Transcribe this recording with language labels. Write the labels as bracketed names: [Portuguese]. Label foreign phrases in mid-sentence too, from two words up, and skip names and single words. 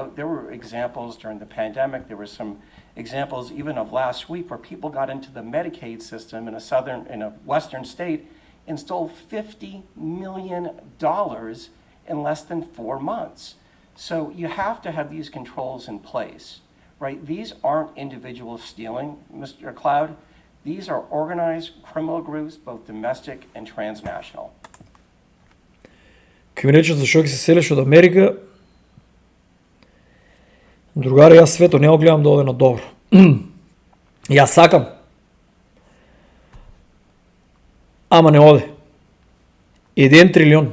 [English] There were examples during the pandemic, there were some examples even of last week where people got into the Medicaid system in a Western state and stole $50 million in less than 4 months. So you have to have these controls in place, right? These aren't individuals stealing, Mr. Cloud. These are organized criminal groups, both domestic and transnational. [Macedonian] Ке ми речат зашо ќе се селиш од Америка, другари, јас свето не го гледам да оде на добро. Јас сакам, ама не оде. 1 трилион.